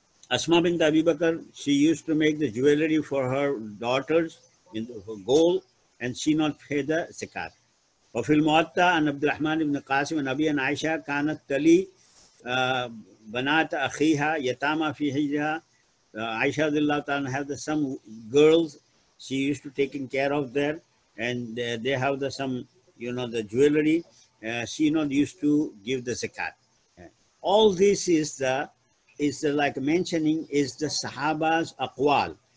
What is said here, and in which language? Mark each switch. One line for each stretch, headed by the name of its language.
English: Asma bint Abi Bakr, she used to make the jewelry for her daughters for gold, and she not pay the zakat.
Arabic: وفي الموطأ عن عبد الرحمن بن قاسم ونبي عائشة كانت تلي بنات أخيها يتامى في حجرها.
English: Aisha radiallahu ta'ala have some girls she used to taking care of there, and they have some the jewelry. She not used to give the zakat. All this is like mentioning is the Sahaba's aqwal.